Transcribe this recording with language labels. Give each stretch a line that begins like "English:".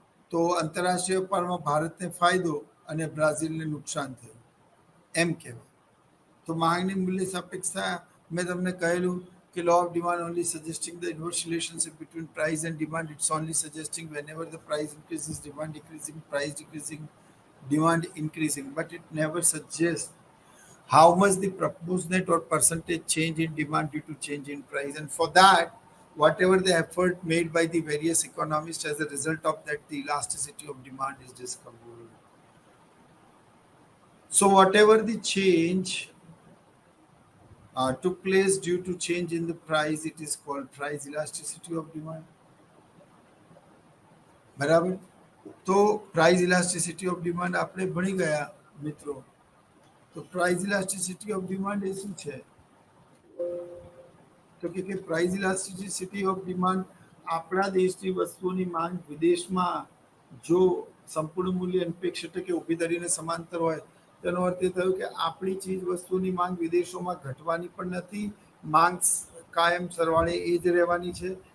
Gujarati: તો આંતરરાષ્ટ્રીય વેપારમાં ભારતને ફાયદો અને બ્રાઝિલને નુકસાન થયું એમ કહેવાય. તો માંગની મૂલ્ય સાપેક્ષતા મેં તમને કહેલું કે
English: law of demand only suggesting the inverse relationship between price and demand. It's only suggesting whenever the price increases, demand decreasing, price decreasing, demand increasing. But it never suggests how much the proportionate or percentage change in demand due to change in price. And for that, whatever the effort made by the various economists, as a result of that, the elasticity of demand is discovered. So whatever the change took place due to change in the price, it is called price elasticity of demand.
Gujarati: બરાબર. તો price elasticity of demand આપણે ભણી ગયા મિત્રો. તો price elasticity of demand એ શું છે? તો કે પ્રાઇસ ઇલાસ્ટિસિટી ઓફ ડિમાન્ડ આપણા દેશની વસ્તુઓની માંગ વિદેશમાં જો સંપૂર્ણ મૂલ્ય અનપેક્ષ ટકે ઊભી ધરીને સમાંતર હોય, તેનો અર્થ એ થયો કે આપણી ચીજ વસ્તુની માંગ વિદેશોમાં ઘટવાની પણ નથી, માંગ કાયમ સરવાળે એ જ રહેવાની છે.